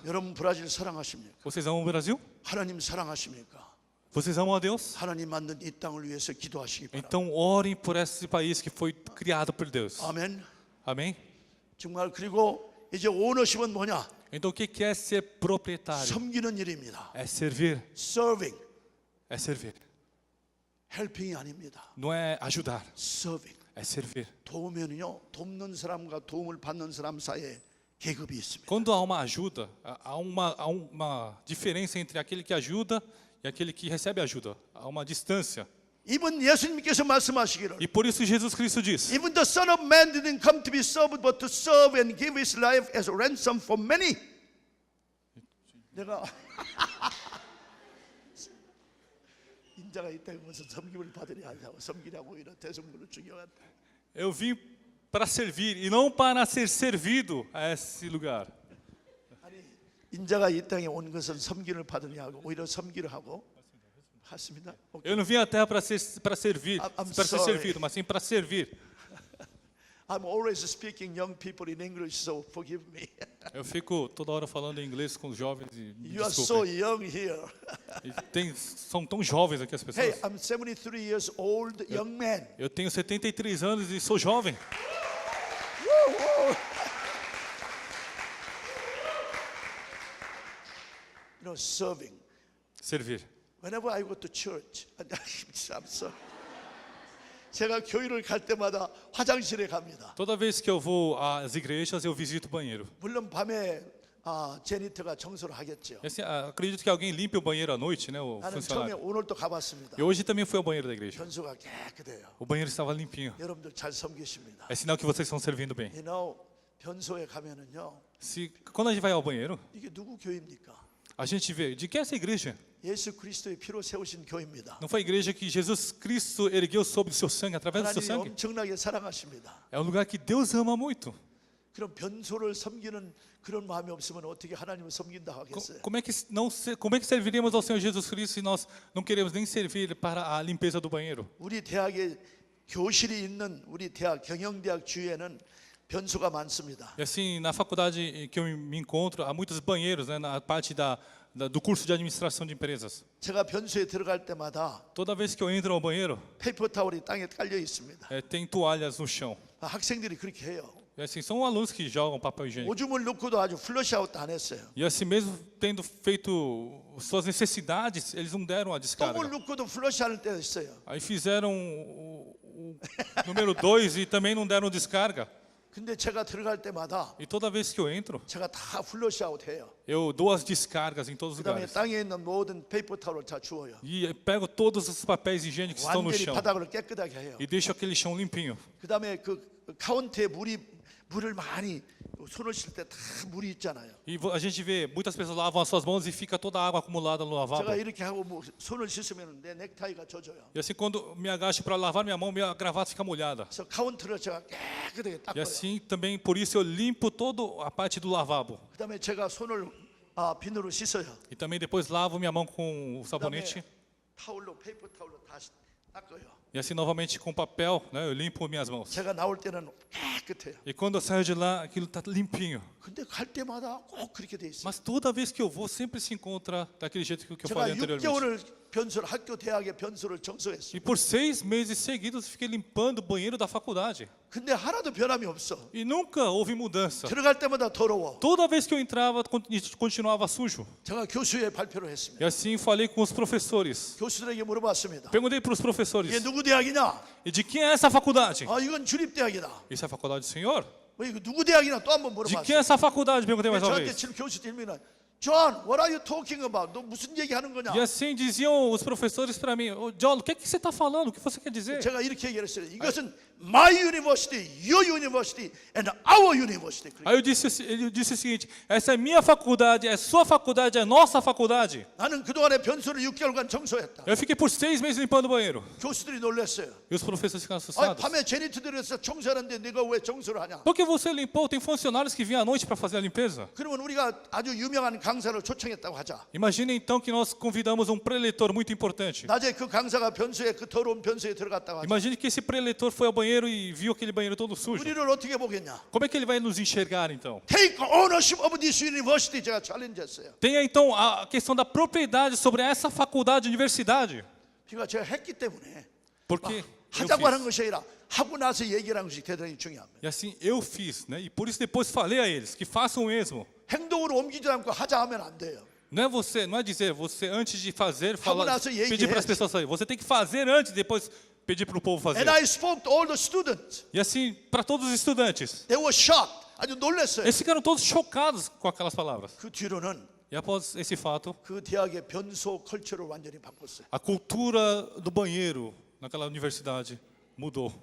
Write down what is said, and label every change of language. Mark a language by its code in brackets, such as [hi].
[ko] 여러분 브라질 사랑하십니까? [pt] Vocês amam o Brasil? [ko] 하나님 사랑하십니까? [pt] Vocês amam a Deus? [ko] 하나님 만든 이 땅을 위해서 기도하시기 바랍니다. [pt] Então orem por esse país que foi criado por Deus. [ko] 아멘. [pt] Amém? [ko] 정말 그리고 이제 오너십은 뭐냐? [pt] Então o que é ser proprietário? [ko] 섬기는 일입니다. [pt] É servir. [en] Serving, [pt] É servir. [ko] helping이 아닙니다. [pt] Não é ajudar. [en] Serving. [pt] É servir. [ko] 도우면은요, 돕는 사람과 도움을 받는 사람 사이에 계급이 있습니다. [pt] Quando há uma ajuda, há uma diferença entre aquele que ajuda e aquele que recebe ajuda. Há uma distância. [ko] 이번 예수님께서 말씀하시기를 [pt] E por isso Jesus Cristo diz: [en] Even the Son of Man didn't come to be served, but to serve and give his life as a ransom for many. [ko] 내가 인자가 있다고 무슨 섬김을 받으려 하냐고 섬기냐고 이런 대성물을 중요한. [pt] Eu vim para servir e não para ser servido a esse lugar. [ko] 인자가 이 땅에 온 것은 섬기를 받으려 하고 오히려 섬기를 하고 맞습니다. [pt] Eu não vim à Terra para servir, [en] I'm [pt] para ser [en] sorry. [pt] servido, mas sim para servir. [en] I'm always speaking young people in English, so forgive me. [pt] Eu fico toda hora falando em inglês com os jovens e me [en] You are so [pt] desculpem. [en] young here. [pt] São tão jovens aqui as pessoas. [en] Hey, I'm 73 years old, young man. [pt] Eu tenho 73 anos e sou jovem. [en] You know, serving. [pt] Servir. [en] Whenever I go to church, I'm sorry. [ko] 제가 교회를 갈 때마다 화장실에 갑니다. [pt] Toda vez que eu vou às igrejas, eu visito o banheiro. [ko] 물론 밤에 제니터가 청소를 하겠죠. [pt] E assim, acredito que alguém limpe o banheiro à noite, né, o [ko] 나는 처음에 [pt] funcionário. [ko] 오늘도 가봤습니다. [pt] E hoje também fui ao banheiro da igreja. [ko] 변소가 깨끗해요. [pt] O banheiro estava limpinho. [ko] 여러분들 잘 섬기십니다. [pt] É sinal que vocês estão servindo bem. [en] You know, [ko] 변소에 가면은요, [pt] Quando a gente vai ao banheiro, [ko] 이게 누구 교회입니까? [pt] a gente vê de que é essa igreja? [ko] 예수 그리스도의 피로 세우신 교회입니다. [pt] Não foi a igreja que Jesus Cristo ergueu sobre o seu sangue, através do seu [ko] 하나님이 엄청나게 사랑하십니다. [pt] É um lugar que Deus ama muito. [ko] 그럼 변소를 섬기는 그런 마음이 없으면 어떻게 하나님을 섬긴다 하겠어요? [pt] Como é que serviríamos ao Senhor Jesus Cristo se nós não queremos nem servir para a limpeza do banheiro? [ko] 우리 대학에 교실이 있는 우리 대학 경영대학 주위에는 변소가 많습니다. [pt] E assim, na faculdade que eu me encontro, há muitos banheiros, né, na parte do curso de administração de empresas. [ko] 제가 변소에 들어갈 때마다 [pt] Toda vez que eu entro ao banheiro, [ko] 페이퍼 타월이 땅에 깔려 있습니다. [pt] tem toalhas no chão. [ko] 학생들이 그렇게 해요. [pt] E assim, são alunos que jogam papel higiênico. [ko] 오줌을 넣고도 아주 플러시아웃 안 했어요. [pt] E assim, mesmo tendo feito suas necessidades, eles não deram a descarga. [ko] 똥을 넣고도 플러시하는 때가 있어요. [pt] Aí fizeram o número 2 e também não deram descarga. [ko] 근데 제가 들어갈 때마다 [pt] E toda vez que eu entro, [ko] 제가 다 플러시아웃 해요. [pt] eu dou as descargas em todos os [ko] 그다음에 [pt] lugares. [ko] 땅에 있는 모든 페이퍼 타월을 다 주워요. [pt] E pego todos os papéis higiênicos que estão no [ko] 완전히 [pt] chão [ko] 바닥을 깨끗하게 해요. [pt] e deixo aquele chão limpinho. [ko] 그다음에 그 카운터에 물을 많이 손을 쉴 때 다 물이 있잖아요. [pt] E a gente vê, muitas pessoas lavam as suas mãos e fica toda a água acumulada no lavabo. [ko] 제가 이렇게 하고 뭐 손을 씻으면 내 넥타이가 젖어요. [pt] E assim, quando me agacho para lavar minha mão, minha gravata fica molhada. [ko] 그래서 카운터를 제가 깨끗하게 [pt] E [ko] 닦아요. [pt] assim, também, por isso, eu limpo toda a parte do lavabo. [ko] 그다음에 제가 손을 비누로 씻어요. [pt] E também depois lavo minha mão com o sabonete. [ko] 타올로 페이퍼 타올로 다시 닦아요. [pt] E assim, novamente, com papel, né, eu limpo minhas mãos. [ko] 제가 나올 때는 깨끗해요. [pt] E quando eu saio de lá, aquilo está limpinho. [ko] 근데 갈 때마다 꼭 그렇게 돼 있어요. [pt] Mas toda vez que eu vou, sempre se encontra daquele jeito que eu [ko] 제가 [pt] falei anteriormente. [ko] 6개월을 변소를 학교 대학의 변소를 청소했어요. [pt] E por 6 meses seguidos, eu fiquei limpando o banheiro da faculdade. [ko] 근데 하나도 변함이 없어. [pt] E nunca houve mudança. [ko] 들어갈 때마다 더러워. [pt] Toda vez que eu entrava, continuava sujo. [ko] 제가 교수에 발표를 했습니다. [pt] E assim falei com os professores. [ko] 교수들에게 물어봤습니다. [pt] Perguntei para os [ko] 이게 [pt] professores: [ko] 누구 대학이냐? [pt] e de quem é essa faculdade? [ko] 이건 주립대학이다. [pt] Isso é a faculdade do Senhor? [ko] 이거 누구 대학이냐 또 한 번 [pt] De quem é [ko] 물어봤어요. [pt] essa faculdade? Perguntei mais uma [ko] 저한테 [pt] vez. [ko] 지금 교수 들면은 [en] John, what are you talking about? [ko] 너 무슨 얘기 하는 거냐? [pt] E assim diziam os professores para mim: "Ô, John, o que você está falando? O que você quer dizer?" [ko] 제가 이렇게 얘기했어요. 이것은 [en] my university, your university, and our university. [pt] Aí eu disse o seguinte: essa é minha faculdade, é sua faculdade, é nossa faculdade. [ko] 나는 그동안에 변소를 6개월간 청소했다. [pt] Eu fiquei por 6 meses limpando o banheiro. [ko] 교수들이 놀랐어요. [pt] E os professores ficaram assustados. [ko] 밤에 제니트들에서 청소하는데 네가 왜 청소를 하냐? [pt] Por que você limpou? Tem funcionários que vinham à noite para fazer a limpeza. [ko] 그러면 우리가 아주 유명한 강사를 초청했다고 하자. [pt] Imagine então que nós convidamos um preletor muito importante. [ko] 낮에 그 강사가 변소에 그 더러운 변소에 들어갔다고 하자. [pt] Imagine que esse preletor foi ao banheiro e viu aquele banheiro todo sujo. [ko] 우리를 어떻게 보겠냐? [pt] Como é que ele vai nos enxergar então? [en] Take ownership of this university [ko] 제가 챌린지했어요. [pt] Tenha então a questão da propriedade sobre essa faculdade, universidade. [ko] 그러니까 제가 했기 때문에 [pt] Porque eu [ko] 하자고 하는 [pt] fiz. [ko] 것이 아니라 하고 나서 얘기하는 것이 대단히 중요합니다. [pt] E assim eu fiz, né? E por isso depois falei a eles que façam o mesmo. [ko] 행동으로 옮기지 않고 하자 하면 안 돼요. [pt] Não é dizer você antes de fazer [ko] 하고 나서 [pt] pedir para as [ko] 얘기해야지. [pt] pessoas sair. Você tem que fazer antes, depois pedir para o povo fazer. [en] And I spoke to all the students. [pt] E assim para todos os estudantes. [en] They were shocked. [ko] 아주 놀랐어요. [pt] Eles ficaram todos chocados com aquelas palavras. [ko] 그 뒤로는 [pt] E após esse fato, [ko] 그 대학의 변소 컬처를 완전히 바꿨어요. [pt] a cultura do banheiro naquela universidade mudou.